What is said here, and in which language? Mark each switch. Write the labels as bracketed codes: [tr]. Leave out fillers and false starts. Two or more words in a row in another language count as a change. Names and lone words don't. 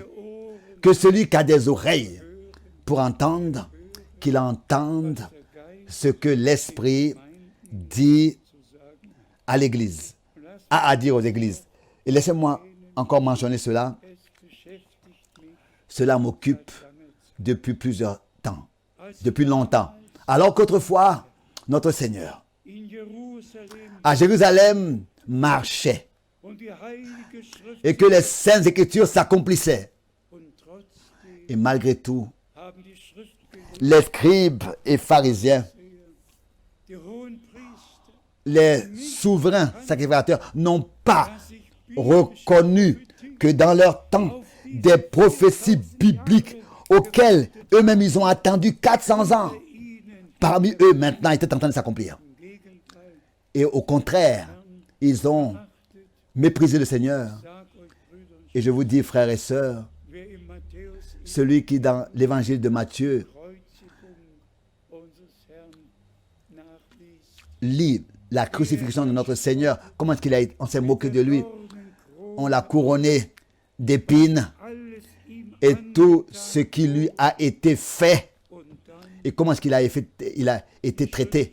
[de] Ohren [fr] que celui qui a des oreilles pour entendre, qu'il entende [de] der Geist [fr] ce que l'Esprit dit à l'Église, a à dire aux Églises. Et laissez-moi encore mentionner cela. [de] es beschäftigt mich [fr] Cela m'occupe [de] lange Zeit. [fr] depuis plusieurs temps, depuis longtemps. Alors qu'autrefois, notre Seigneur, [de] In Jerusalem [fr] à Jérusalem, marchait [de] und die heilige Schrift [fr] et que les saintes Écritures s'accomplissaient. [de] und trotzdem [fr] Et malgré tout, [de] haben die Schriftgelehrten, [fr] les scribes et pharisiens, [de] die Hohenpriester, [fr] les souverains sacrificateurs n'ont pas [de] dass sich [fr] reconnu que dans leur temps, des prophéties bibliques auxquelles eux-mêmes ils ont attendu 400 ans, [de] ihnen [fr] parmi eux maintenant étaient en train de s'accomplir. [de] im Gegenteil [fr] Et au contraire, ils ont méprisé le Seigneur. [de] sag euch Brüder und [fr] Et je vous dis, frères et sœurs, [de] wer im Matthäus [fr] celui qui dans l'évangile de Matthieu [de] Kreuzigung unseres Herrn [fr] lit la crucifixion de notre Seigneur, comment est-ce qu'il a été, on s'est moqué de lui, on l'a couronné d'épines et tout ce qui lui a été fait et comment est-ce qu'il a été traité.